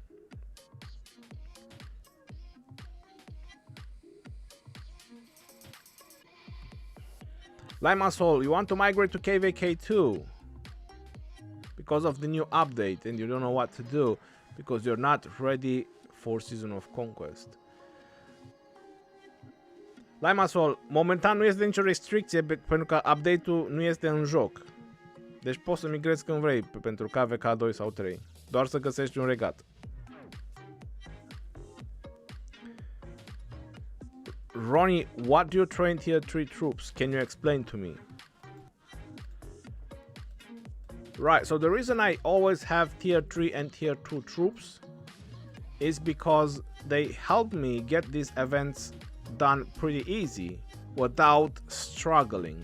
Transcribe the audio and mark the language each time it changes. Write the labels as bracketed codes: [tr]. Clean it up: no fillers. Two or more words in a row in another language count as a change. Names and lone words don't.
[en] Limassol, you want to migrate to KVK2 because of the new update and you don't know what to do because you're not ready for Season of Conquest. [ro] Limassol, momentan nu este nicio restricție pentru că update-ul nu este în joc. Deci poți să migrezi când vrei pentru KVK 2 sau 3. Doar să găsești un regat. [en] Ronnie, what do you train tier 3 troops? Can you explain to me? Right, so the reason I always have tier 3 and tier 2 troops is because they help me get these events done pretty easy without struggling.